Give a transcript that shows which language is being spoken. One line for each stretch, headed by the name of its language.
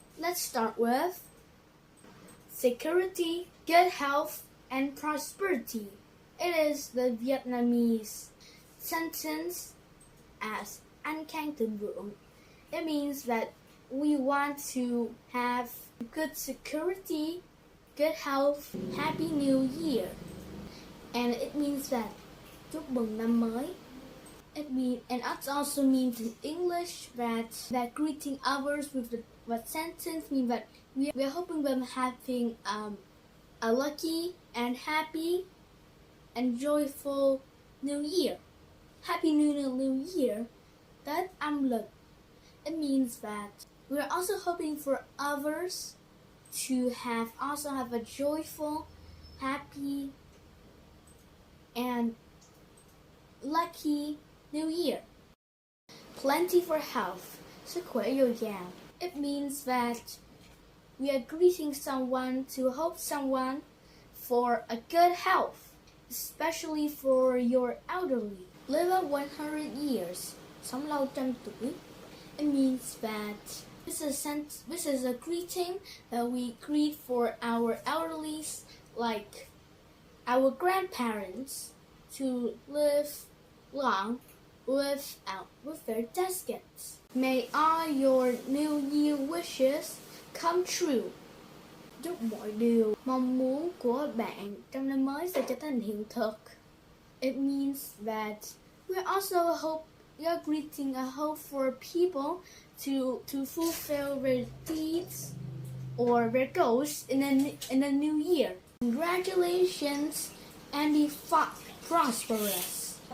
English: Let's start with security, good health, and prosperity. It is the Vietnamese sentence as
Vietnamese: Anh Khang Thịnh Vượng.
English: It means that we want to have good security, good health, Happy New Year. And it means that
Vietnamese: chúc mừng năm mới.
English: And it also means in English that greeting others with the sentence means that we are hoping them having a lucky and happy and joyful New Year. Happy New Year.
Vietnamese: Tết âm lịch.
English: It means that we're also hoping for others to have a joyful, happy, and lucky New Year. Plenty for health,
Vietnamese: sức khỏe dồi dào.
English: It means that we are greeting someone to hope someone for a good health, especially for your elderly. Live up 100 years,
Vietnamese: sống lâu 100 tuổi.
English: It means that this is a greeting that we greet for our elderlies, like our grandparents, to live long with their decades. May all your New Year wishes come true.
Vietnamese: Chúc mọi điều mong muốn của bạn trong năm mới sẽ trở thành hiện thực.
English: It means that we are greeting a hope for people to fulfill their deeds or their goals in a new year. Congratulations and be prosperous.